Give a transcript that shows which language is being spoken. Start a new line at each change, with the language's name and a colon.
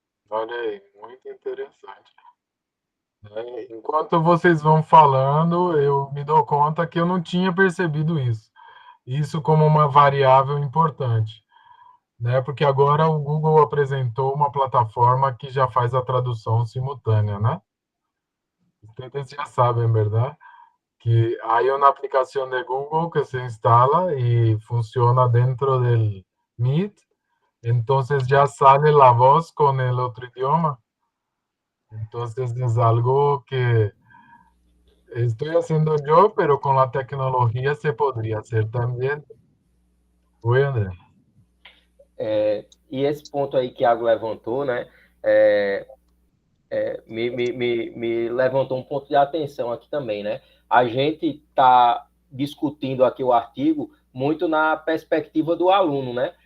Portuguese: Olha aí, muito interessante. Enquanto vocês vão falando, eu me dou conta que eu não tinha percebido isso. Isso como uma variável importante, né? Porque agora o Google apresentou uma plataforma que já faz a tradução simultânea, né? Ustedes já sabem, verdade?
Spanish: Que hay una aplicación de Google que se instala y funciona dentro del Meet, entonces ya sale la voz con el otro idioma. Entonces es algo que estoy haciendo yo, pero con la tecnología se podría hacer también.
Portuguese: Oi, André. E esse ponto aí que Iago levantou, né, me levantou um ponto de atenção aqui também, né? A gente está discutindo aqui o artigo muito na perspectiva do aluno, né?